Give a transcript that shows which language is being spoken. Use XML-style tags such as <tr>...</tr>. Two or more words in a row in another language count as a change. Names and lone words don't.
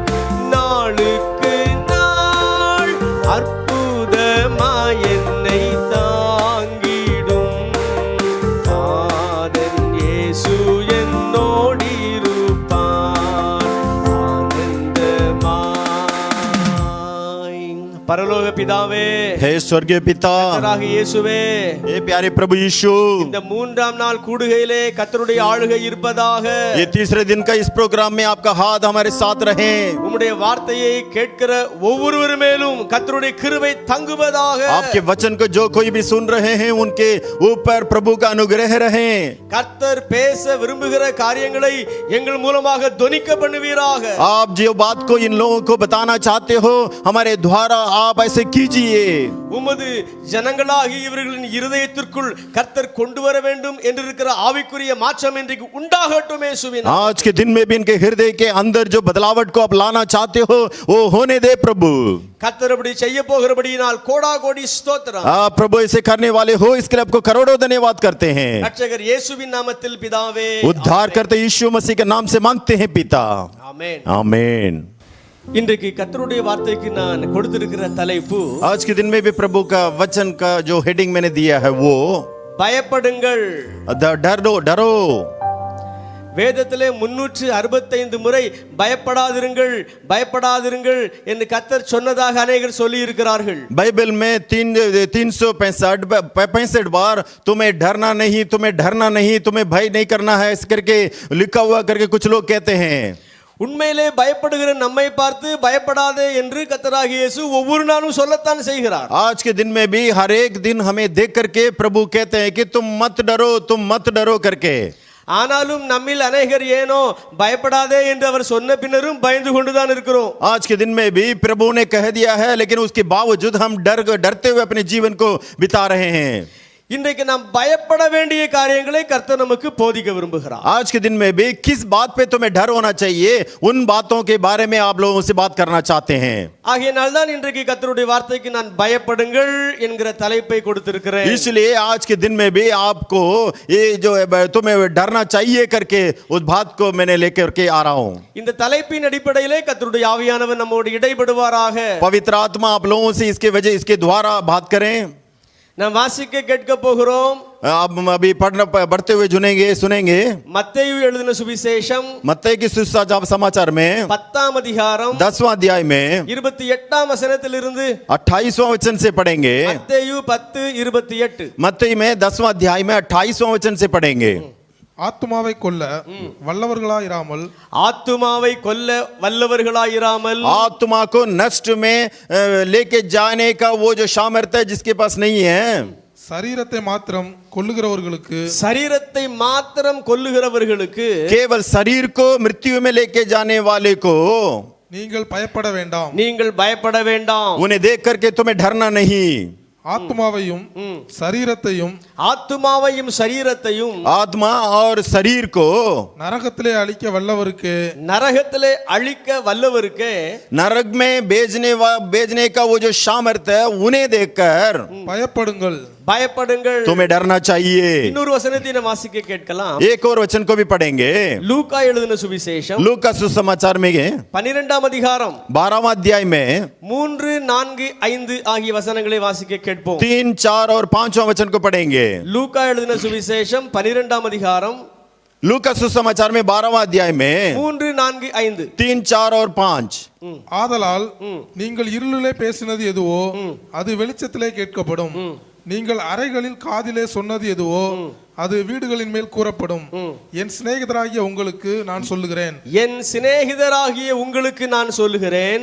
<ta>நாளுக்கு நாள் அற்புதமாய் என்னை தாங்கிடும் நாதன் இயேசு என்னோடிருப்பான். ஆனந்தமாய் பரலோக பிதாவே,</ta> <hi>हे स्वर्गीय पिता,</hi> <ta>கர்த்தராகிய இயேசுவே,</ta> <hi>हे प्यारे प्रभु यीशु,</hi> <ta>இந்த மூன்றாம் நாள் கூடுகையிலே கர்த்தருடைய ஆளுகை இருப்பதாக.</ta> <hi>ये तीसरे दिन का इस प्रोग्राम में आपका हाथ हमारे साथ रहे।</hi> <ta>உம்முடைய வார்த்தையை கேட்கிற ஒவ்வொருவர் மேலும் கர்த்தருடைய கிருபை தங்குவதாக.</ta> <hi>आपके वचन को जो कोई भी सुन रहे हैं उनके ऊपर प्रभु का अनुग्रह रहे।</hi> <ta>கர்த்தர் பேச விரும்புகிற காரியங்களை எங்கள் மூலமாக தொனிக்க பண்ணுவீராக.</ta> <hi>आप जो बात को इन लोगों को बताना चाहते हो हमारे द्वारा आप ऐसे कीजिए।</hi> <ta>உமது ஜனங்களாகி இவர்களின் இருதயத்திற்குள் கர்த்தர் கொண்டு வர வேண்டும் என்றிருக்கிற ஆவிக்குரிய மாற்றம் இன்றைக்கு உண்டாகட்டும் இயேசுவின்.</ta> <hi>आज के दिन में भी इनके हृदय के अंदर जो बदलावट को आप लाना चाहते हो वो होने दे प्रभु।</hi> <ta>கர்த்தர் அப்படி செய்ய போகிறபடியினால் கோடா கோடி ஸ்தோத்திரம்.</ta> <hi>आप प्रभु ऐसे करने वाले हो, इसके लिए आपको करोड़ों धन्यवाद करते हैं।</hi> <ta>ரட்சகர் இயேசுவின் நாமத்தில் பிதாவே,</ta> <hi>उद्धार करते यीशु मसीह के नाम से मांगते हैं पिता,</hi> <ta>ஆமென்.</ta> <hi>आमीन।</hi> <ta>இன்றைக்கு கர்த்தருடைய வார்த்தைக்கு நான் கொடுத்திருக்கிற தலைப்பு</ta> <hi>आज के दिन में भी प्रभु का वचन का जो हेडिंग मैंने दिया है वो</hi> <ta>பயப்படுங்கள்.</ta> <hi>डरो।</hi> <ta>வேதத்திலே 365 முறை பயப்படாதிருங்கள் பயப்படாதிருங்கள் என்று கர்த்தர் சொன்னதாக அநேகர் சொல்லி இருக்கிறார்கள்.</ta> <hi>बाइबल में 365 बार तुम्हें डरना नहीं, तुम्हें डरना नहीं, तुम्हें भय नहीं करना है इस करके लिखा हुआ करके कुछ लोग कहते हैं।</hi> <ta>உண்மையிலே பயப்படுகிற நம்மை பார்த்து பயப்படாதே என்று கர்த்தராகிய இயேசு ஒவ்வொரு நாளும் சொல்லத்தான் செய்கிறார்.</ta> <hi>आज के दिन में भी हर एक दिन हमें देख करके प्रभु कहते हैं कि तुम मत डरो करके।</hi> <ta>ஆனாலும் நம்மில் அநேகர் ஏனோ பயப்படாதே என்று அவர் சொன்ன பின்னரும் பயந்து கொண்டுதான் இருக்கிறோம்.</ta> <hi>आज के दिन में भी प्रभु ने कह दिया है लेकिन उसके बावजूद हम डरते हुए अपने जीवन को बिता रहे हैं।</hi> <ta>இன்றைக்கு நாம் பயப்பட வேண்டிய காரியங்களை கர்த்தர் நமக்கு போதிக்க விரும்புகிறார்.</ta> <hi>आज के दिन में भी किस बात पे तुम्हें डर होना चाहिए उन बातों के बारे में आप लोगों से बात करना चाहते हैं।</hi> <ta>ஆகையினால் தான் இன்றைக்கு கர்த்தருடைய வார்த்தைக்கு நான் பயப்படுங்கள் என்கிற தலைப்பை கொடுத்திருக்கிறேன்.</ta> <hi>इसलिए आज के दिन में भी आपको ये जो तुम्हें डरना चाहिए करके उस बात को मैंने लेकर के आ रहा हूँ।</hi> <ta>இந்த தலைப்பின் அடிப்படையிலே கர்த்தருடைய ஆவியானவர் நம்மோடு இடைபடுவாராக.</ta> <hi>पवित्र आत्मा आप लोगों से इसके द्वारा बात करें।</hi> <ta>நாம் வாசிக்க கேட்க போகிறோம்.</ta> <hi>आप अभी बढ़ते हुए सुनेंगे</hi> <ta>மத்தேயு எழுதின சுவிசேஷம்</ta> <hi>मत्ती की सुसमाचार में</hi> <ta>10ஆம் அதிகாரம்</ta> <hi>10वां अध्याय में</hi> <ta>28ஆம் வசனத்திலிருந்து</ta> <hi>28वां वचन से पढ़ेंगे।</hi> <ta>மத்தேயு 10:28.</ta> <hi>मत्ती में 10वां अध्याय में 28वां वचन से पढ़ेंगे।</hi> <ta>ஆத்துமாவை கொல்ல வல்லவர்களாயிராமல் ஆத்துமாவை கொல்ல வல்லவர்களாயிராமல்</ta> <hi>आत्मा को नष्ट में लेके जाने का वो जो सामर्थ्य है जिसके पास नहीं है,</hi> <ta>சரீரத்தை மாத்திரம் கொல்லுகிறவர்களுக்கு சரீரத்தை மாத்திரம் கொல்லுகிறவர்களுக்கு</ta> <hi>केवल शरीर को मृत्यु में लेके जाने वाले को</hi> <ta>நீங்கள் பயப்பட வேண்டாம். நீங்கள் பயப்பட வேண்டாம்.</ta> <hi>उन्हें देख करके तुम्हें डरना नहीं।</hi> <ta>ஆத்துமாவையும் சரீரத்தையும் ஆத்துமாவையும் சரீரத்தையும்</ta> <hi>आत्मा और शरीर को</hi> <ta>நரகத்திலே அழிக்க வல்லவருக்கு நரகத்திலே அழிக்க வல்லவருக்கு</ta> <hi>नरक में भेजने का वो जो सामर्थ्य है उन्हें देखकर</hi> <ta>பயப்படுங்கள். பயப்படுங்கள்.</ta> <hi>तुम्हें डरना चाहिए।</hi> <ta>இன்னொரு வசனத்தை நாம் வாசிக்க கேட்கலாம்.</ta> <hi>एक और वचन को भी पढ़ेंगे।</hi> <ta>லூக்கா எழுதின சுவிசேஷம்</ta> <hi>लूका का सुसमाचार में</hi> <ta>12ஆம் அதிகாரம்</ta> <hi>12वां अध्याय में</hi> <ta>3, 4, 5 ஆகிய வசனங்களை வாசிக்க கேட்போம்.</ta> <hi>3, 4 और 5वां वचन को पढ़ेंगे।</hi> <ta>லூக்கா எழுதின சுவிசேஷம் 12ஆம் அதிகாரம்</ta> <hi>लूका सुसमाचार में 12वां अध्याय में</hi> <ta>3, 4, 5</ta> <hi>3, 4 और 5</hi> <ta>ஆதலால் நீங்கள் இருளிலே பேசினது எதுவோ அது வெளிச்சத்திலே கேட்கப்படும். நீங்கள் அறைகளில் காதிலே சொன்னது எதுவோ அது வீடுகளின் மேல் கூறப்படும். என் சிநேகிதராகிய உங்களுக்கு நான் சொல்லுகிறேன். என் சிநேகிதராகிய உங்களுக்கு நான் சொல்லுகிறேன்.</ta>